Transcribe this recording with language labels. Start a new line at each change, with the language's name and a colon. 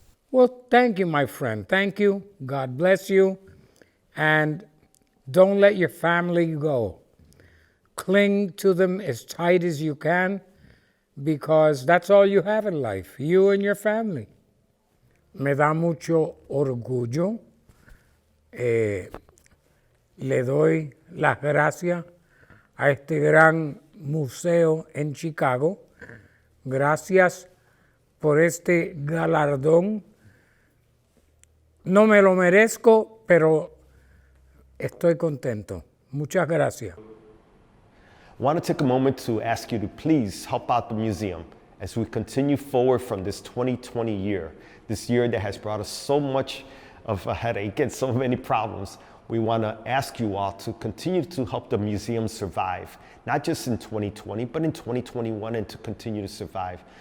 English: Well, thank you, my friend. Thank you. God bless you. And don't let your family go. Cling to them as tight as you can, because that's all you have in life, you and your family.
Spanish: Me da mucho orgullo. Le doy las gracias a este gran museo en Chicago. Gracias por este galardón. No me lo merezco, pero estoy contento. Muchas gracias.
English: I want to take a moment to ask you to please help out the museum as we continue forward from this 2020 year, this year that has brought us so much of a headache and so many problems. We want to ask you all to continue to help the museum survive, not just in 2020, but in 2021, and to continue to survive.